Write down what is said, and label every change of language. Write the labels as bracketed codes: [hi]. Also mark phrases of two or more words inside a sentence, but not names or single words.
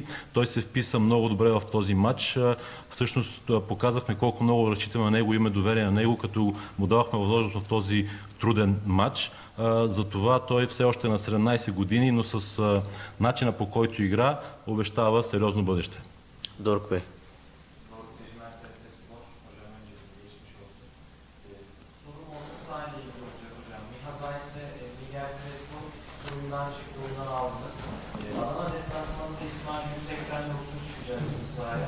[bg] Той се вписа много добре в този матч. Всъщност показахме колко много разчитаме на него, имаме доверие на него, като му давахме възможност в този труден матч. Затова той все още е на 17 години, но с начина по който игра обещава сериозно бъдеще. [tr] Doruk Bey. Oyundan aldınız. Adana deplasmanında İsmail Yüksek'ten yoksun çıkacaksınız sahaya.